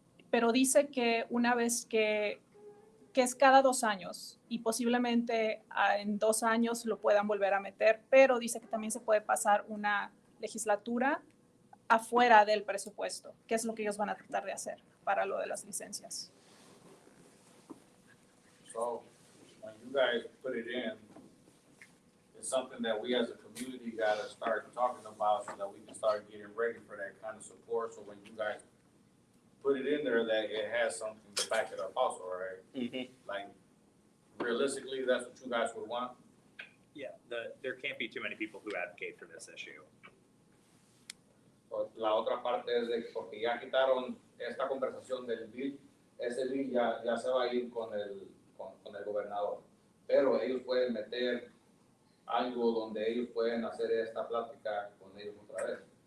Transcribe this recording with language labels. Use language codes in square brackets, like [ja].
[es] Pero dice que una vez que es cada 2 años y posiblemente en 2 años lo puedan volver a meter, pero dice que también se puede pasar una legislatura afuera del presupuesto, que es lo que ellos van a tratar de hacer para lo de las licencias. [en] So, when you guys put it in, it's something that we as a community gotta start talking about so that we can start getting ready for that kind of support. So when you guys put it in there, that it has something to back it up also, right? Mm-hmm. Like, realistically, that's what you guys would want? Yeah, there can't be too many people who advocate for this issue. [es] La otra parte es de que porque ya quitaron esta conversación del bill, ese bill ya se va a ir con el gobernador. Pero ellos pueden meter algo donde ellos pueden hacer esta plática con ellos otra vez.